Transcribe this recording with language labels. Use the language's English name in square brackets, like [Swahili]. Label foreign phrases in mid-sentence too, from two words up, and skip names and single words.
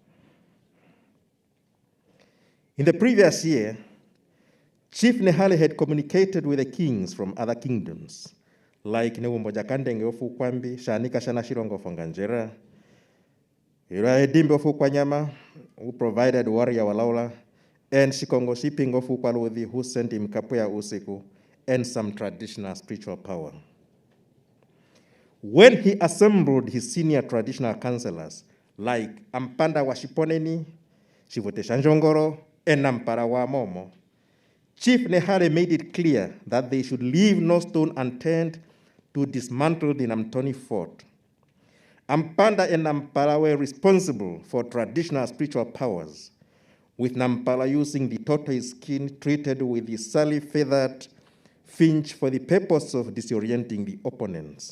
[English] In the previous year, Chief Nehale had communicated with the kings from other kingdoms, like Newumboja Kandenge of Ukwambi, Shanika Shana Shirongo of Nganjera, Edimbe of Ukwanyama, who provided warrior Walaula, and Shikongo Shipping of Ukwalodi, who sent him Kapuya Usiku, and some traditional spiritual power. When he assembled his senior traditional counselors, like Ampanda wa Shiponeni, Shivote Shanjongoro, and Nampara wa Momo, Chief Nehale made it clear that they should leave no stone unturned to dismantle the Namutoni fort. Ampanda and Nampala were responsible for traditional spiritual powers, with Nampala using the tortoise skin treated with the sally-feathered finch for the purpose of disorienting the opponents.